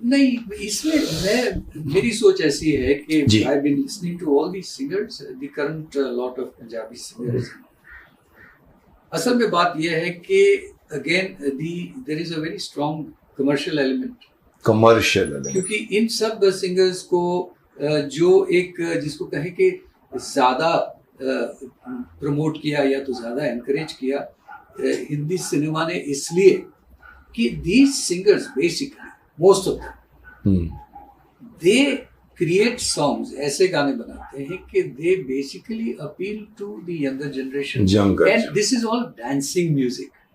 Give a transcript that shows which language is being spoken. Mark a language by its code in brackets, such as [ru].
[hi] नहीं, इसमें मेरी सोच ऐसी है कि [en] I have been listening to all these singers, the current lot of Punjabi singers. [hi] असल में बात यह है कि [en] again there is a very strong commercial element. Commercial element, [hi] क्योंकि इन सब सिंगर्स को जो एक जिसको कहे कि ज्यादा प्रमोट किया या तो ज्यादा एनकरेज किया हिंदी सिनेमा ने, इसलिए कि [en] these singers basically most of them they create songs, [hi] ऐसे गाने बनाते हैं कि [en] They basically appeal to the younger generation, and this is all dancing music.